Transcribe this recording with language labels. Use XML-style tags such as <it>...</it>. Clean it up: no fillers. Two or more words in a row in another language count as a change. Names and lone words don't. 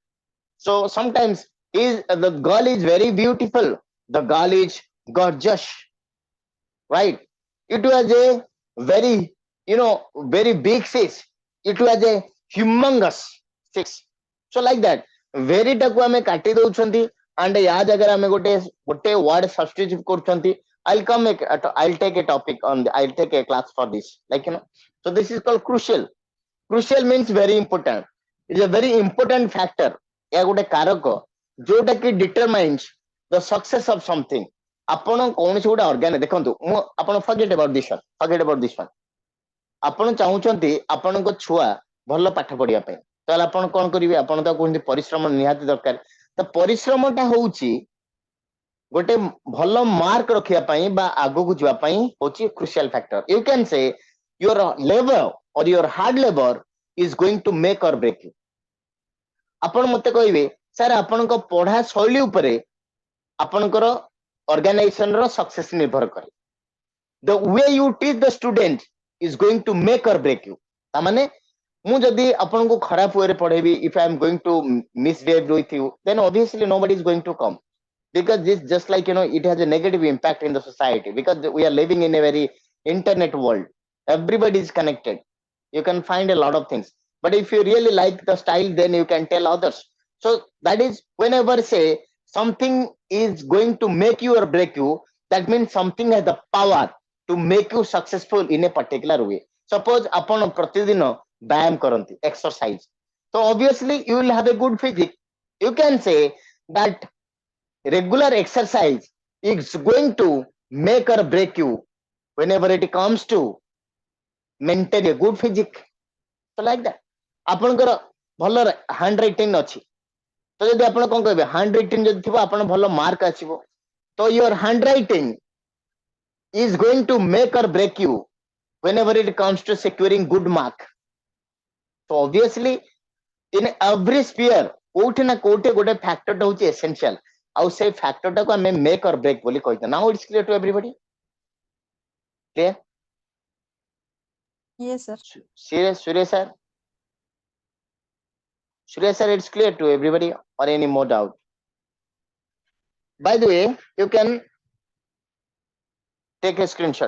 <en>So sometimes is the girl is very beautiful. The girl is gorgeous, right? It was a very, very big fish. It was a humongous fish. So like that, very</en> <or>ଟାକୁ ଆମେ କାଟି ଦଉଛନ୍ତି</or> <en>and</en> <or>ୟା ଜାଗାରେ ଆମେ ଗୋଟେ</or> <en>word substitute କରୁଛନ୍ତି. I'll take a topic on I'll take a class for this. So this is called crucial. Crucial means very important. It's a very important factor.</en> <or>ଏହା ଗୋଟେ କାରକ ଯୋଉଟା କି</or> <en>determines the success of something.</en> <or>ଆପଣ କୌଣସି ଗୋଟେ ଅର୍ଗାନ ଦେଖନ୍ତୁ, ମୁଁ ଆପଣ</or> <en>forget about this one.</en> <or>ଆପଣ ଚାହୁଁଛନ୍ତି ଆପଣଙ୍କ ଛୁଆ ଭଲ ପାଠ ପଢିବା ପାଇଁ, ତାହେଲେ ଆପଣ କଣ କରିବେ? ଆପଣ ତ କୁହନ୍ତି ପରିଶ୍ରମ ନିହାତି ଦରକାର। ତ ପରିଶ୍ରମଟା ହଉଛି ଗୋଟେ ଭଲ ମାର୍କ ରଖିବା ପାଇଁ ବା ଆଗକୁ ଯିବା ପାଇଁ ହଉଛି</or> <en>crucial factor. You can say your labor or your hard labor is going to make or break you.</en> <or>ଆପଣ ମତେ କହିବେ ସାର୍ ଆପଣଙ୍କ ପଢା ଶୈଳୀ ଉପରେ ଆପଣଙ୍କର organization ର success ନିର୍ଭର କରେ।</or> <en>The way you teach the student is going to make or break you.</en> <or>ତାମାନେ ମୁଁ ଯଦି ଆପଣଙ୍କୁ ଖରାପ ୱେରେ ପଢେଇବି,</or> <en>if I am going to misbehave with you, then obviously nobody is going to come, because this just like it has a negative impact in the society, because we are living in a very internet world. Everybody is connected. You can find a lot of things, but if you really like the style, then you can tell others. So that is, whenever say something is going to make you or break you, that means something has the power to make you successful in a particular way.</en> <or>Suppose ଆପଣ ପ୍ରତିଦିନ ବ୍ୟାୟାମ କରନ୍ତି,</or> <en>exercise, so obviously you will have a good physique. You can say that regular exercise is going to make or break you whenever it comes to maintain a good physique. So like that,</en> <or>ଆପଣଙ୍କର ଭଲ</or> <en>hand writing</en> <or>ଅଛି, ତ ଯଦି ଆପଣ କଣ କହିବେ,</or> <en>hand writing</en> <or>ଯଦି ଥିବ ଆପଣ ଭଲ ମାର୍କ ଆସିବ।</or> <en>ତ your handwriting is going to make or break you whenever it comes to securing good mark. So obviously in every sphere</en> <or>କୋଉଠି ନା କୋଉଠି ଗୋଟେ ଫ୍ୟାକ୍ଟରଟା ହଉଛି essential, ଆଉ ସେଇ ଫ୍ୟାକ୍ଟରଟାକୁ ଆମେ</or> <en>make or break</en> <or>ବୋଲି କହିଥାଉ।</or> <en>Now it's clear to everybody? Clear? Yes, sir. Suresh sir? Suresh sir, it's clear to everybody or any more doubt? By the way, you can take a screenshot.</en>